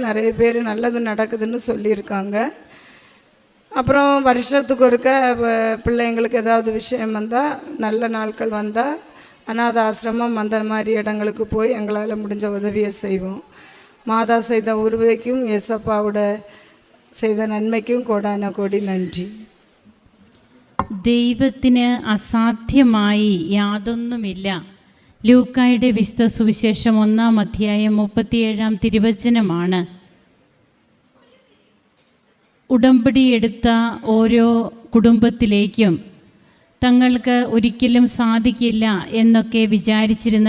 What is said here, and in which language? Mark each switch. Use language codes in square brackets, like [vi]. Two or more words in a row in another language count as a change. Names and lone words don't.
[ta] நிறைய பேர் நல்லது நடக்குதுன்னு சொல்லியிருக்காங்க. அப்புறம் வருஷத்துக்கு ஒருக்க பிள்ளைங்களுக்கு ஏதாவது விஷயம் வந்தால், நல்ல நாட்கள் வந்தால் அநாத ஆசிரமம் அந்த மாதிரி இடங்களுக்கு போய் எங்களால் முடிஞ்ச உதவியை செய்வோம். மாதா செய்த உருவைக்கும் ஏசப்பாவோட [ml] ചെയ്ത നന്മയ്ക്കും കോടാന കോടി നന്ദി. ദൈവത്തിന് അസാധ്യമായി യാതൊന്നുമില്ല. ലൂക്കായുടെ വിശുദ്ധ സുവിശേഷം 1-ാം അധ്യായം 37-ാം തിരുവചനമാണ്. ഉടമ്പടി എടുത്ത ഓരോ കുടുംബത്തിലേക്കും തങ്ങൾക്ക് ഒരിക്കലും സാധിക്കില്ല എന്നൊക്കെ വിചാരിച്ചിരുന്ന